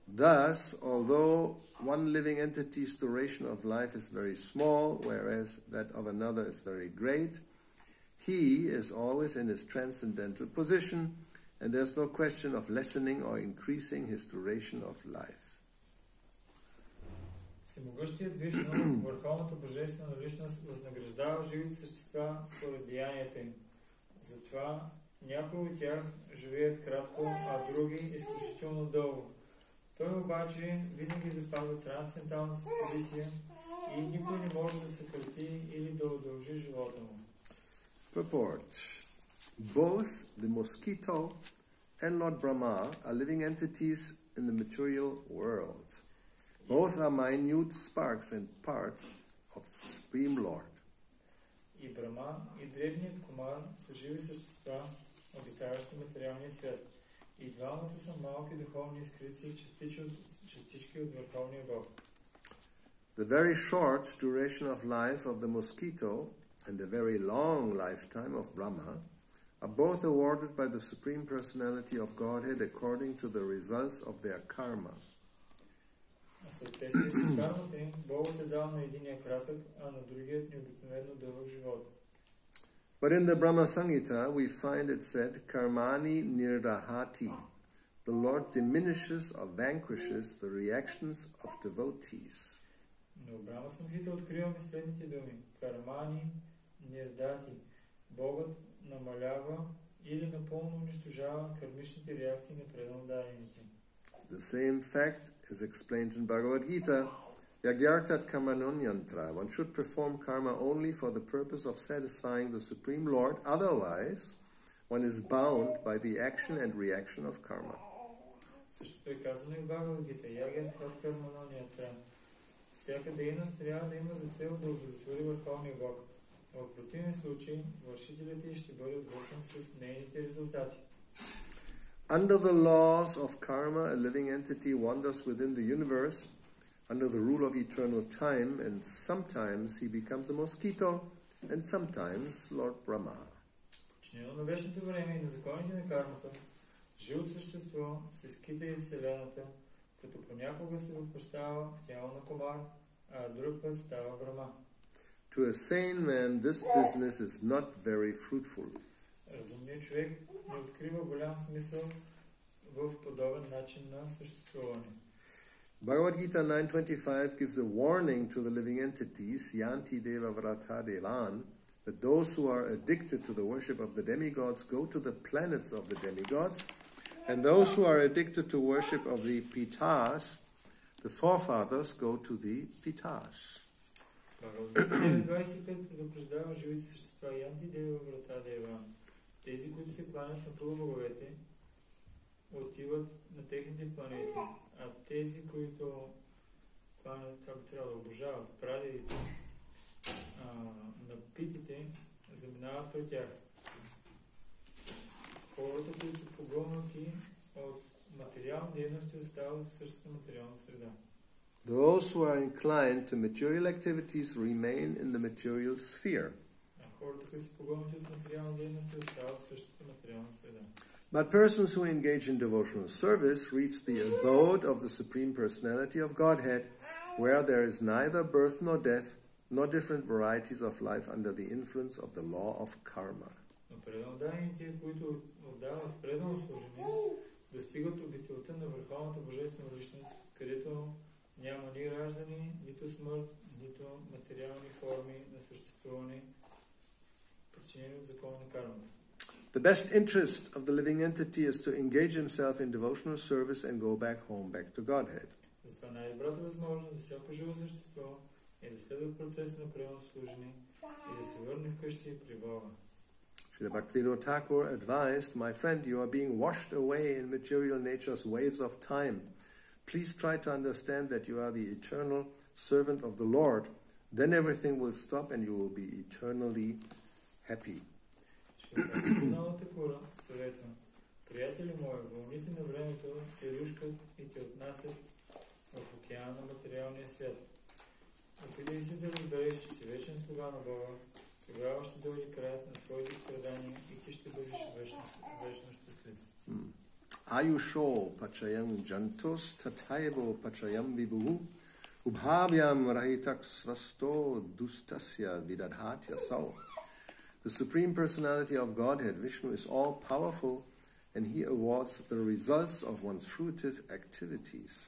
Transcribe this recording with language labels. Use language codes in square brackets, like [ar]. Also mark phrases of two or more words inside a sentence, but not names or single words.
[en] Thus, although one living entity's duration of life is very small, whereas that of another is very great, he is always in his transcendental position, and there's no question of lessening or increasing his duration of life. [bg] Всемогъщият Вишну, върховната божествена личност, възнаграждава живите същества според деянията им. Затова някои от тях живеят кратко, а други изключително дълго. Той обаче винаги запазва трансценденталната си позиция и никой не може да съкрати или да удължи живота му. [en] Purport. Both the mosquito and Lord Brahma are living entities in the material world. Both are minute sparks and part of the Supreme Lord. [bg] И Брама, и древният комар са живи същества, обитаващи материалния свят. И двамата са малки духовни изкрици и частички от Върховния Бог. [en] The very short duration of life of the mosquito and the very long lifetime of Brahma are both awarded by the Supreme Personality of Godhead according to the results of their karma. [bg] Съответствие с кармата им, Богът е дал на единия кратък, а на другият необикновено дълъг живот. [en] But in the Brahma Samhita, we find it said, [sa] कर्माणि निर्दहति. [en] The Lord diminishes or vanquishes the reactions of devotees. [bg] Но в Брахма Самхита откриваме следните думи. [sa] कर्माणि निर्दहति. [bg] Богът намалява или напълно унищожава кармичните реакции на преданодайните. [en] The same fact is explained in Bhagavad Gita. [sa] यज्ञार्थात् कर्मणोऽन्यत्र. [en] One should perform karma only for the purpose of satisfying the Supreme Lord. Otherwise, one is bound by the action and reaction of karma. [bg] Същото е казано и в Бхагавад Гита. [sa] यज्ञार्थात् कर्मणोऽन्यत्र. [bg] Всяка дейност трябва да има за цел да удовлетвори Върховния Бог. В противен случай, вършителите ще бъдат вързани с нейните резултати. [en] Under the laws of karma, a living entity wanders within the universe under the rule of eternal time, and sometimes he becomes a mosquito, and sometimes Lord Brahma. [bg] Подчинено на вечното време и на законите на кармата, живото същество се скита из Вселената, като понякога се въплъщава в тяло на комар, а друг път става Брахма. [en] To a sane man, this business is not very fruitful. [bg] Разумният човек не открива голям смисъл в подобен начин на съществуване. [en] Bhagavad Gita 9.25 gives a warning to the living entities, [sa] यान्ति देव व्रता देवान्, [en] that those who are addicted to the worship of the demigods go to the planets of the demigods, and those who are addicted to worship of the Pitas, the forefathers, go to the Pitas. [bg] Бхагавад Гита 25 предупреждава живите същества [sa] यान्ति देव व्रता देवान्. [bg] Тези, които се кланят на полубоговете, отиват на техните планети, а тези, които кланят, това би трябвало да обожават прадедите, на питите, заминават при тях. Хората, които са погълнати от материални дейности, остават в същата материална среда. [en] Those who are inclined to material activities remain in the material sphere. But persons who engage in devotional service reach the abode of the Supreme Personality of Godhead, where there is neither birth nor death, nor different varieties of life under the influence of the law of karma. [bg] Няма ни раждане, нито смърт, нито материални форми на съществуване, причинени от закона на кармата. [en] The best interest of the living entity is to engage himself in devotional service and go back home, back to Godhead. [bg] Затова най-добрата възможност за всяко живо същество е да следва процес на правилно служене и да се върне вкъщи при Бога. [en] Srila Bhaktivinoda Thakur advised, my friend, you are being washed away in material nature's waves of time. Please try to understand that you are the eternal servant of the Lord. Then everything will stop and you will be eternally happy. [bg] Приятели мои, вълните на времето те рушкат и те отнасят в океана на материалния свят. Опитай се да разбереш, че си вечен слуга на Бога, тогава ще дойде краят на твоите страдания и ти ще бъдеш вечно щастлив. [sa] आयुषोऽ पचयं जन्तोस् तथैवो पचयं विभुः उभाभ्यां रहितः स्वस्थो दुःस्थस्य विदधात्य असौ. [en] The Supreme Personality of Godhead, Vishnu, is all-powerful, and he awards the results of one's fruitive activities.